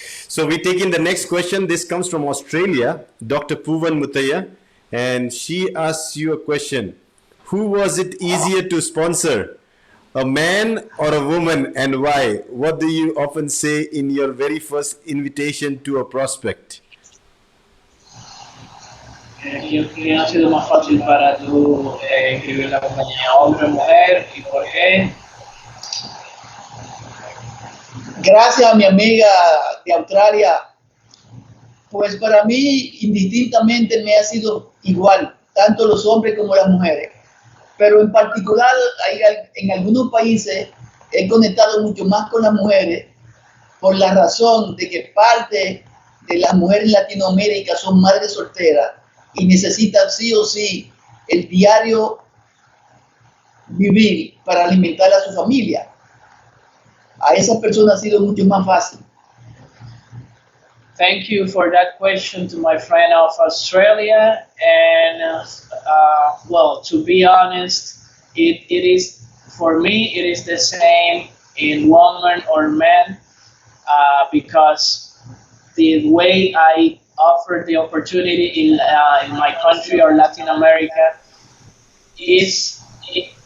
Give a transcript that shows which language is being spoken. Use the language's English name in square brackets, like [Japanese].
[English] So we take in the next question. This comes from Australia, Dr. Puvan Mutaya, and she asks you a question. Who was it easier to sponsor, a man or a woman, and why? What do you often say in your very first invitation to a prospect? [Spanish] ¿Quién ha sido más fácil para tú escribir la compañía, hombre o mujer, y por qué? Gracias a mi amiga de Australia, pues para mí indistintamente me ha sido igual, tanto los hombres como las mujeres. Pero en particular en algunos países he conectado mucho más con las mujeres por la razón de que parte de las mujeres en Latinoamérica son madres solteras y necesitan sí o sí el diario vivir para alimentar a su familia. A esas personas ha sido mucho más fácil. [English] Thank you for that question to my friend of Australia. And well, to be honest, it is, for me, it is the same in woman or man because the way I offer the opportunity in my country or Latin America is to